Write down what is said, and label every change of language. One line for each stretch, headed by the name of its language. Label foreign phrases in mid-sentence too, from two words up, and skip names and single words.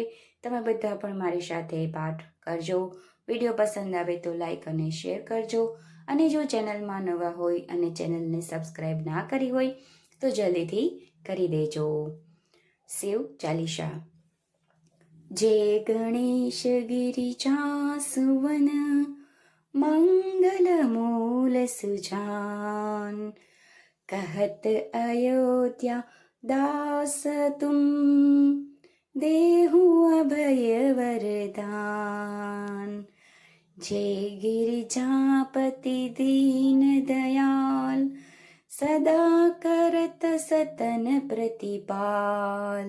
Gujarati: તમે બધા પણ મારી સાથે પાઠ કરજો. વિડીયો પસંદ આવે તો લાઈક અને શેર કરજો. અને જો ચેનલમાં નવા હોય અને ચેનલને સબસ્ક્રાઈબ ના કરી હોય તો જલ્દીથી કરી દેજો.
Hindi: શિવ ચાલીસા. जय गणेश गिरिजा सुवन मंगल मूल सुजान कहत अयोध्या दास तुम देहु अभय वरदान. जे गिरिजापति दीन दयाल सदा करत सतन प्रतिपाल.